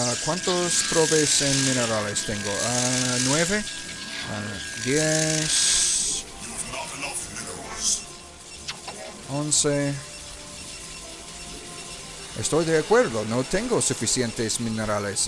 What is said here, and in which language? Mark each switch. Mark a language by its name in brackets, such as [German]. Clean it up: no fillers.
[Spanish] ¿Cuántos probes en minerales tengo? 9. 10. [English] You've not enough minerals. 11. [Spanish] Estoy de acuerdo. No tengo suficientes minerales.